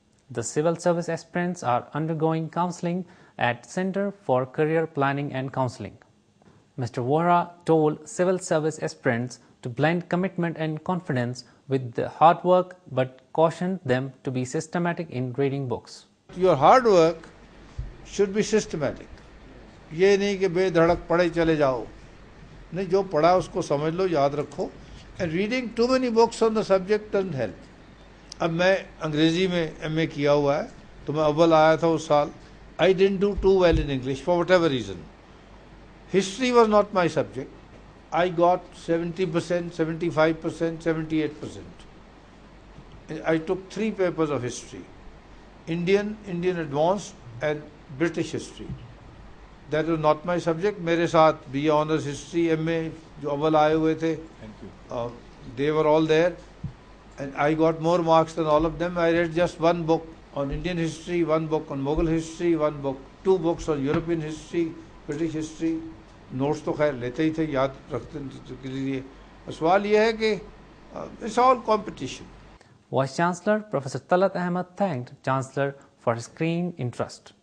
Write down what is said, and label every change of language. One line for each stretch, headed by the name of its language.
English: The civil service aspirants are undergoing counseling at Center for Career Planning and Counseling. Mr. Vohra told civil service aspirants to blend commitment and confidence with the hard work, but cautioned them to be systematic in reading books. Your hard work should be systematic.
Hindi: ये नहीं कि बेधड़क पढ़े चले जाओ, नहीं, जो पढ़ा उसको समझ लो, याद रखो.
English: And reading too many books on the subject doesn't help.
Hindi: अब मैं अंग्रेजी में MA किया हुआ है, तो मैं अव्वल आया था उस साल.
English: I didn't do too well in English for whatever reason. History was not my subject. I got 70%, 75%, 78%. I took 3 papers of history: Indian Advanced, and British history. That was not my subject.
Hindi: मेरे साथ BA Honours History, MA जो अव्वल आए हुए थे,
English: they were all there, and I got more marks than all of them. I read just 1 book on Indian history, 1 book on Mughal history, 2 books on European history, British history.
Hindi: Notes तो खैर लेते ही थे, याद रखते के लिए. सवाल ये है कि
English: it's all competition. Vice Chancellor Professor Talat Ahmed thanked Chancellor for his keen interest.